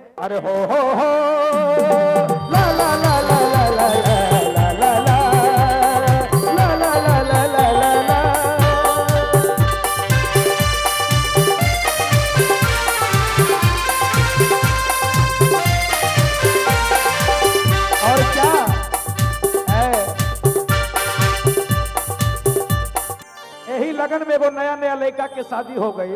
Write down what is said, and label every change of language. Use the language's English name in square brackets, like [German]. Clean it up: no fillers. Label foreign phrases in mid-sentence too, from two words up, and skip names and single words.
[Hindi] अरे हो ला ला ला ला ला ला ला ला ला ला ला ला ला ला ला ला। और क्या है, यही लगन में वो नया नया लड़का के शादी हो गई।